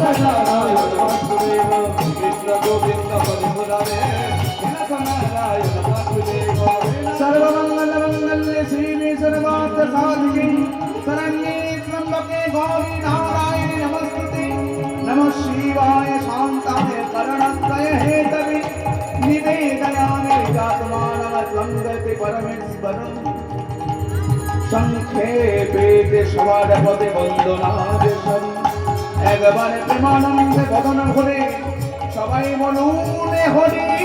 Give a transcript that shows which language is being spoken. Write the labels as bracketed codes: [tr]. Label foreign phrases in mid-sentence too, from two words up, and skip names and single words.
[sa] नारायण वासुदेव श्री कृष्ण गोविंद हरे मुरारे नाथ नारायण वासुदेव सर्वमंगल मंगल्ये श्रीने सर्वार्थ साधिके शरण्ये त्र्यंबके गौरी नारायणी नमस्ते नमः शिवाय शांताय करुणात्रय हेतवे निवेदयामि जातमानमत्वं गति परमेश्वरम् [bn] সংক্ষেপে সবার পদে বন্দনাদেশন একবারে প্রেমানন্দে বদন ভরে সবাই বলুন হরি